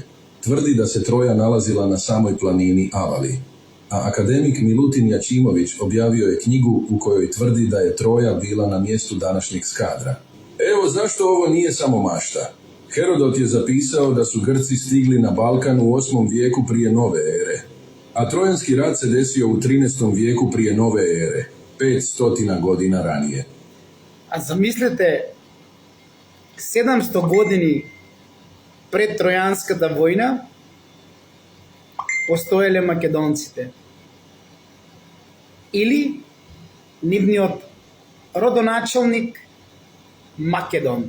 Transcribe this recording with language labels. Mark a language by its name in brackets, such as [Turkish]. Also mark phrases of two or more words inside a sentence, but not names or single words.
[Serbian] Tvrdi da se Troja nalazila na samoj planini Avali, a akademik Milutin Jačimović objavio je knjigu u kojoj tvrdi da je Troja bila na mjestu današnjeg Skadra. Evo zašto ovo nije samo mašta. Herodot je zapisao da su Grci stigli na Balkan u 8. vijeku prije nove ere, a Trojanski rat se desio u 13. vijeku prije nove ere, 500 godina ranije. [Macedonian] А замислете, 700 години пред Тројанската војна постоеле македонците. Или нивниот родоначалник Македон.